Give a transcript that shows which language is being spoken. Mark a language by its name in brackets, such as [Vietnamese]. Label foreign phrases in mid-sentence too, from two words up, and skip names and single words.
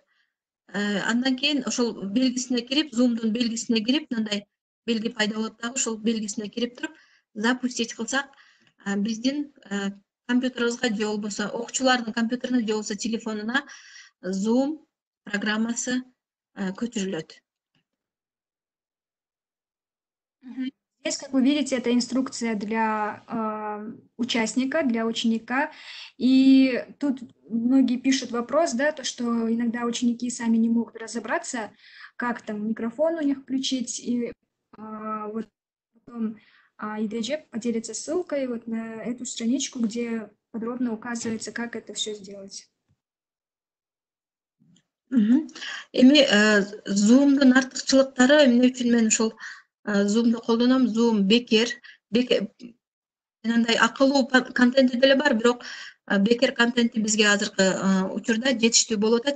[Kyrgyz] Андан кийин ошол белгисине кирип, Zoom'дун белгисине кирип, мындай белги пайда болот дагы, ошол белгисине кирип туруп запустить кылсак, биздин компьютерибизге же болбосо окуучулардын компьютерине же болбосо телефонуна Zoom программасы көчүрүлөт. [Russian] Здесь, как вы видите, это инструкция для участника, для ученика. И тут многие пишут вопрос, да, то, что иногда ученики сами не могут разобраться, как там микрофон у них включить. И вот потом Идеджеп поделится ссылкой вот на эту страничку, где подробно указывается, как это все сделать. [Kyrgyz] Эми Zoom'дун артыкчылыктары эмне үчүн мен ушул Zoom'ду колдоном? Zoom бекер мындай акылуу контенти деле бар, бирок бекер контенти бизге азыркы учурда жетиштүү болуп атат.